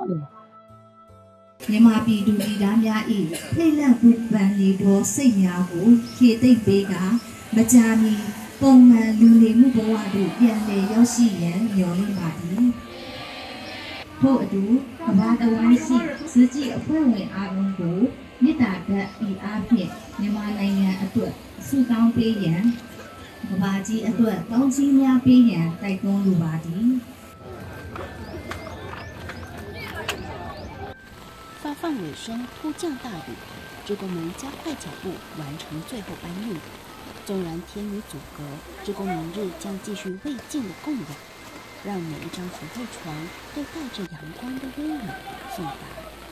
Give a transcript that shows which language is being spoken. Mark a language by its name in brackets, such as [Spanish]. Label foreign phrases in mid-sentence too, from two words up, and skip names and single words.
[Burmese] မြန်မာပြည်သူပြည်သားများ၏ဖိတ်လန့်ပူပန်နေသောစိတ်များကိုဖြည့်သိမ့်ပေးကမကြာမီပုံမှန်လူနေမှုဘဝသို့ပြန်လည်ရောက်ရှိရန်မျှော်လင့်ပါသည်ထို့အတူကမ္ဘာတဝန်းရှိ慈济အဖွဲ့ဝင်အားလုံးကိုမေတ္တာဓာတ်ဤအားဖြင့်မြန်မာနိုင်ငံအတွက်ဆုတောင်းပေးရန်ကမ္ဘာကြီးအတွက်ကောင်းချီးများပေးရန်တိုက်တွန်းလိုပါသည် [Chinese] 发放尾声，突降大雨，志工们加快脚步完成最后搬运。纵然天雨阻隔，志工明日将继续未尽的供养，让每一张福慧床都带着阳光的温暖送达。